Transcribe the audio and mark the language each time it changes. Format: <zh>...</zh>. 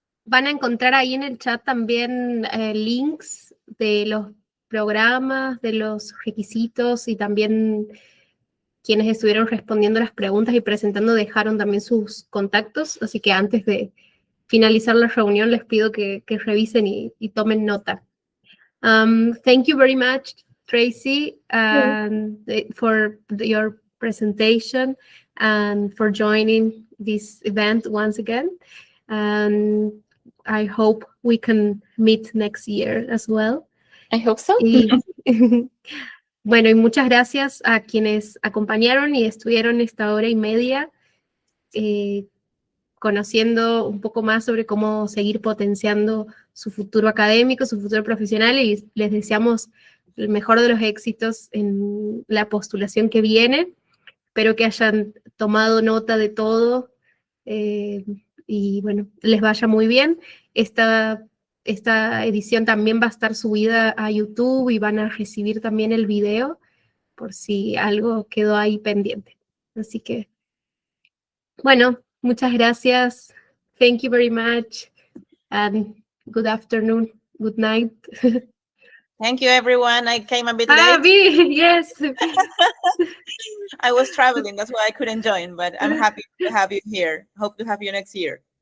<es>Van a encontrar ahí en el chat también links de los programas, de los requisitos, y también quienes estuvieron respondiendo las preguntas y presentando dejaron también sus contactos, así que antes de finalizar la reunión les pido que revisen y tomen nota.</es> <en>Thank you very much, Tracy, for your presentation and for joining this event once again. And I hope we can meet next year as well. I hope so.</en> <es>Bueno, y muchas gracias a quienes acompañaron y estuvieron esta hora y media conociendo un poco más sobre cómo seguir potenciando su futuro académico, su futuro profesional, y les deseamos el mejor de los éxitos en la postulación que viene. Espero que hayan tomado nota de todo y bueno, les vaya muy bien. Esta edición también va a estar subida a YouTube y van a recibir también el video por si algo quedó ahí pendiente. Así que, bueno, muchas gracias.</es> <en>Thank you very much. And good afternoon, good night. Thank you, everyone. I came a bit late. Yes. I was traveling, that's why I couldn't join, but I'm happy to have you here. Hope to have you next year.</en>